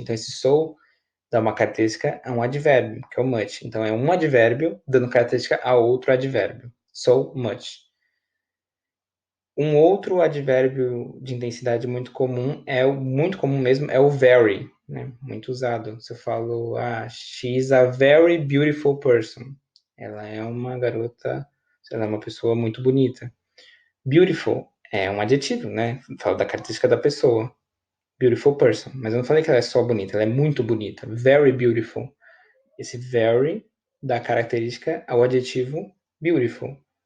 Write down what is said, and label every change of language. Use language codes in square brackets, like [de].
[pt] Então, esse so dá uma característica a um advérbio, que é o much. Então, é um advérbio dando característica a outro advérbio. So much. Um outro advérbio de intensidade muito comum, muito comum mesmo, é o very, né? Muito usado. Se eu falo, [en] she's a very beautiful person. [pt] Ela é uma garota, ela é uma pessoa muito bonita. Beautiful é um adjetivo, né? Fala da característica da pessoa. Beautiful person. Mas eu não falei que ela é só bonita, ela é muito bonita. Very beautiful. Esse very dá característica ao adjetivo beautiful.